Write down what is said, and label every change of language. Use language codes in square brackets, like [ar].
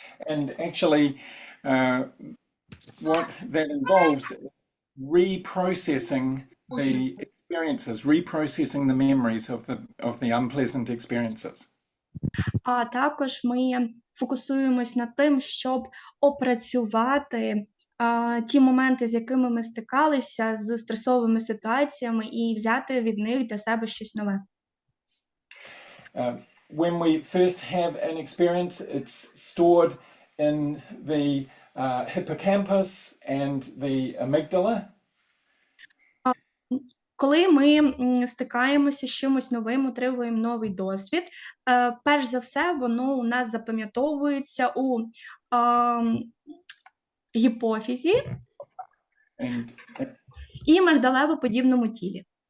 [en] And actually, what that involves is reprocessing the experiences, reprocessing the memories of the unpleasant experiences. [uk] А також ми фокусуємось на тим, щоб опрацювати ті моменти, з якими ми стикалися, з стресовими ситуаціями, і взяти від них для себе щось нове. [en] When we first have an experience, it's stored in the hippocampus and the amygdala. [uk] Коли ми стикаємося з чимось новим, отримуємо новий досвід, перш за все, воно у нас запам'ятовується у гіпофізі [en] And [uk] і мигдалево-подібному тілі.